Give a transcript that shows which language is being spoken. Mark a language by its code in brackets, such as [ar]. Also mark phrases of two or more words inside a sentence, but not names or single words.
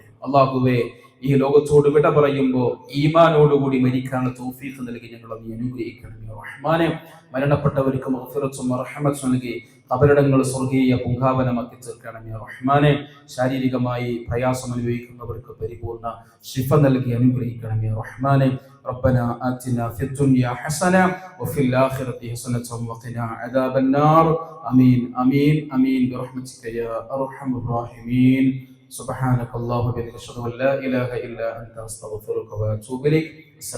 [ml] അല്ലാഹുവേ, ഈ ലോകത്തോട് വിട പറയുമ്പോൾ ഈമാനോടുകൂടി മരിക്കാനുള്ള തൗഫീഖ് നൽകി ഞങ്ങളെ നീ അനുഗ്രഹിക്കണമേ റഹ്മാനെ. മരണപ്പെട്ടവർക്ക് മഗ്ഫിറത്തും റഹ്മത്തും നൽകി ഖബറിടങ്ങൾ സ്വർഗീയ പൂങ്കാവനമാക്കി തീർക്കണമേ റഹ്മാനെ. ശാരീരികമായി പ്രയാസം അനുഭവിക്കുന്നവർക്ക് പരിപൂർണ ശിഫ നൽകി അനുഗ്രഹിക്കണമേ റഹ്മാനെ. [ar] ربنا آتنا في الدنيا حسنة وفي الآخرة حسنة وقنا عذاب النار. آمين آمين آمين برحمتك يا أرحم الراحمين. سبحانك اللهم وبحمدك أشهد أن لا إله إلا أنت أستغفرك وأتوب إليك.